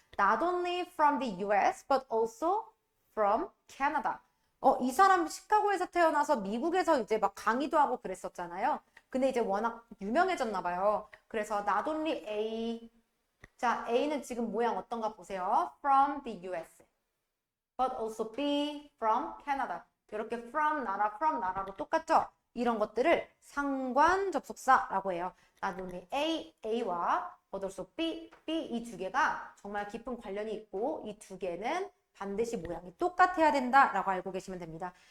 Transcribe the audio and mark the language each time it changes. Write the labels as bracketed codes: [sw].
[en] Not only from the US, but also from Canada. [ko] 이 사람 시카고에서 태어나서 미국에서 이제 막 강의도 하고 그랬었잖아요. 근데 이제 워낙 유명해졌나 봐요. 그래서 not only A, 자, A는 지금 모양 어떤가 보세요. [en] From the US, but also B, from Canada. [ko] 이렇게 from 나라로 똑같죠? 이런 것들을 상관 접속사라고 해요. not only A, A와 but also B, 이 두 개가 정말 깊은 관련이 있고 이 두 개는 반드시 모양이 똑같아야 된다라고 알고 계시면 됩니다.